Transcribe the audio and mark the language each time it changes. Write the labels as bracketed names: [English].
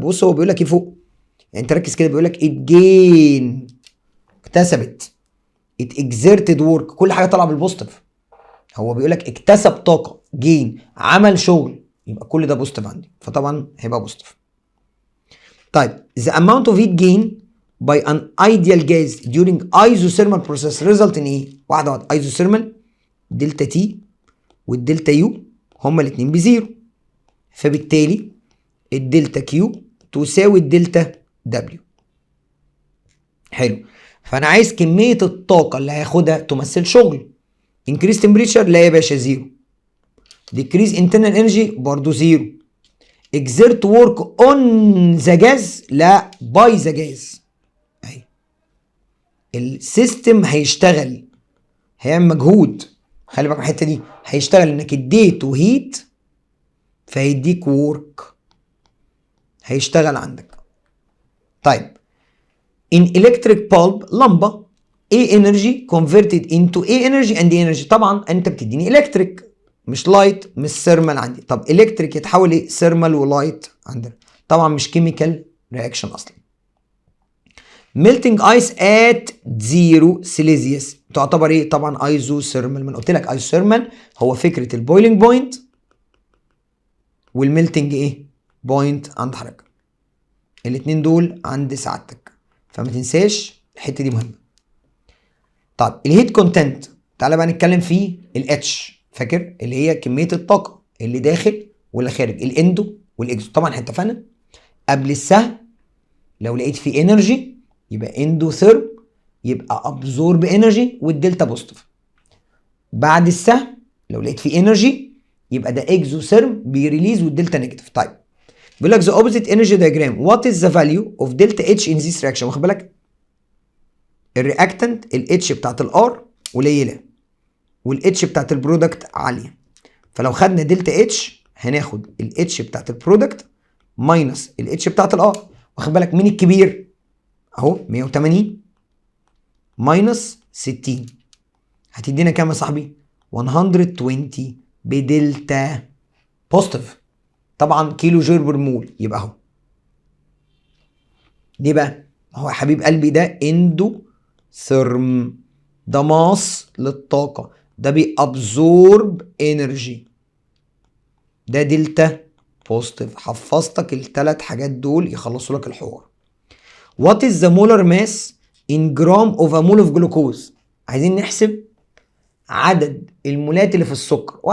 [Arabic] بص هو بيقول لك ايه فوق، يعني انت ركز كده، بيقول لك اتجين، اكتسبت، اتكزرتد ورك، كل حاجه طالعه بالبوزيتيف. هو بيقول لك اكتسب طاقه، جين، عمل شغل، يبقى كل ده بوزيتيف عندي، فطبعا هيبقى بوزيتيف. [English] طيب the amount of heat gain by an ideal gas during isothermal process result in ايه؟ [Arabic] واحده واحده. isothermal دلتا تي والدلتا يو هما الاثنين بزيرو، فبالتالي الدلتا كيو تساوي الدلتا دبليو. حلو. فانا عايز كميه الطاقه اللي هياخدها تمثل شغل. [English] increase temperature [Arabic] لا يا باشا زيرو. [English] decrease internal energy [Arabic] برضو زيرو. [English] exert work on the gas [Arabic] لا [English] by the gas. [Arabic] اهي السيستم هيشتغل، هيعمل مجهود. خلي بالك من الحته دي، هيشتغل انك اديته هيت فهيديك ورك، هيشتغل عندك. [English] طيب in electric bulb لمبه A energy converted into A energy and energy. [Arabic] طبعا انت بتديني الكتريك مش لايت، مش ثيرمال عندي. طب الكتريك يتحول ايه؟ ثيرمال ولايت عندنا، طبعا مش كيميكال رياكشن اصلا. [English] melting ice at 0 [Arabic] سيليزيوس تعتبر ايه؟ طبعا ايزوثيرمال. ما قلت لك ايزوثيرمال هو فكره البويلنج بوينت والميلتنج ايه؟ بوينت عند حضرتك. الاثنين دول عند سعادتك، فما تنساش الحته دي مهمه. طب الهيت كونتنت تعالى بقى نتكلم فيه. الاتش فاكر اللي هي كميه الطاقه اللي داخل واللي خارج، الاندو والاكزو. طبعا احنا اتفقنا قبل السهم لو لقيت فيه انرجي يبقى اندو ثيرم، يبقى ابزورب انرجي والدلتا بوزيتيف. بعد السهم لو لقيت فيه انرجي يبقى ده اكزو ثيرم بيريليز والدلتا نيجاتيف. [English] طيب [Arabic] بيقول لك [English] the opposite energy diagram what is the value of delta H in this reaction. [Arabic] واخد بالك الرياكتنت الاتش بتاعت الار قليله والاتش بتاعت البرودكت عاليه، فلو خدنا دلتا اتش هناخد الاتش بتاعت البرودكت ماينس الاتش بتاعت الار. واخد بالك مين الكبير؟ اهو 180 ماينس 60 هتدينا كام يا صاحبي؟ 120 بدلتا بوزيتيف. طبعا كيلو جول بر مول. يبقى اهو ليه بقى؟ هو يا حبيب قلبي ده اندو ثيرم، ده ماس للطاقه، ده بيابزورب انرجي، ده دلتا بوزيتيف. حفظتك الثلاث حاجات دول يخلصوا لك الحوار. [English] What is the molar mass in gram of a mole of glucose؟ [Arabic] عايزين نحسب عدد المولات اللي في السكر.